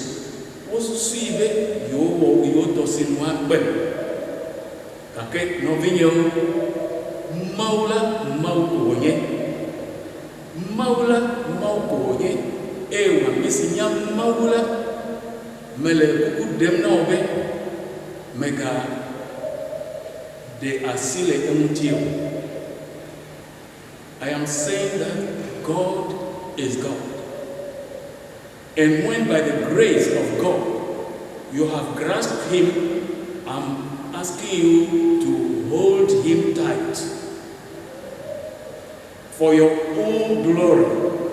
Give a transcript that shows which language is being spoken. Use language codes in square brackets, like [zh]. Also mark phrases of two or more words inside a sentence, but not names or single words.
[ee] Wosusui be yewo tɔsinu akpe gake nɔvinyewo Mawu la Mawu ko wònye Mawu la Mawu ko wònye eye wòame si nya Mawu la mele kuku ɖem na wo be mega ɖe asi le eŋuti o. [en] I am saying that God is God. And when by the grace of God you have grasped Him, I'm asking you to hold Him tight for your own glory.